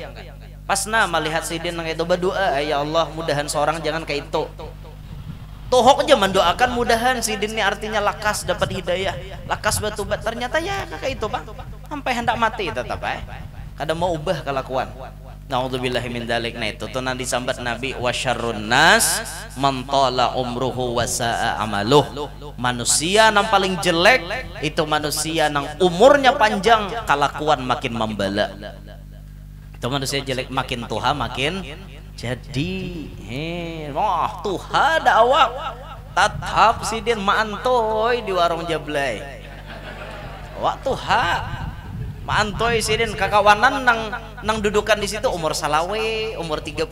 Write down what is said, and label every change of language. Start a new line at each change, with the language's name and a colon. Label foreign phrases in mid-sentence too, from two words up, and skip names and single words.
Banjar: Pas melihat Sidin nang itu berdoa,
Arabic: يا الله
Banjar: mudahan seorang jangan kayak itu. Tohok aja mendoakan mudahan Sidin ini artinya lakas dapat hidayah, lakas batubat. Ternyata ya kayak itu Bang. Sampai hendak mati tetap kada mau ubah kelakuan.
Arabic: نعوذ بالله من ذلك.
Banjar: Nah itu tuh nanti sambat Nabi,
Arabic: وشر الناس من طال عمره وساء عمله.
Banjar: Manusia yang paling jelek itu manusia yang umurnya panjang, kelakuan makin membala. Itu manusia jelek, makin tuha makin jadi. Tuha ada awak tatap Sidin maantoy di warung Jablay. Wak tuha maantoy Sidin kakawanan nang dudukan di situ umur salawe, umur 30.